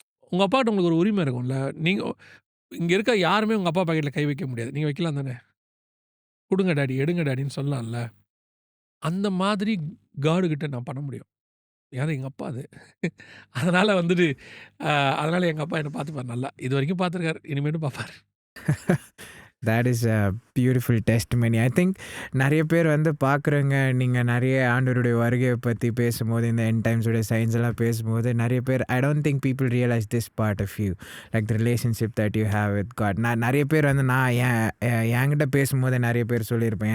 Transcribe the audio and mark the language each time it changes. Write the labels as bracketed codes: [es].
[ta] உங்க அப்பாகிட்ட உங்களுக்கு ஒரு உரிமை இருக்கும்ல. நீங்க இங்க இருக்க யாருமே உங்க அப்பா பாக்கெட்ல கை வைக்க முடியாது. நீங்க வைக்கலாம் தானே? குடுங்க டாடி, எடுங்க டாடின்னு சொல்லலாம்ல. அந்த மாதிரி காட் கிட்ட நான் பண்ண முடியும். ஏன்னா எங்க அப்பா அது. அதனால வந்துட்டு அதனால எங்க அப்பா என்ன பார்த்துப்பாரு நல்லா. இதுவரைக்கும் பார்த்துருக்காரு. இனிமேலும் பார்ப்பாரு. [en] That is a beautiful testimony. [ta] I think நிறைய பேர் வந்து பார்க்குறவங்க, நீங்கள் நிறைய ஆண்டவருடைய வருகையை பற்றி பேசும்போது, இந்த எண்ட் டைம்ஸோடைய சயின்ஸ் எல்லாம் பேசும்போது, நிறைய பேர் [en] I don't think people realise this part of you, like the relationship that you have with God. [ta] நிறைய பேர் வந்து நான் என்கிட்ட பேசும்போது நிறைய பேர் சொல்லியிருப்பேன்.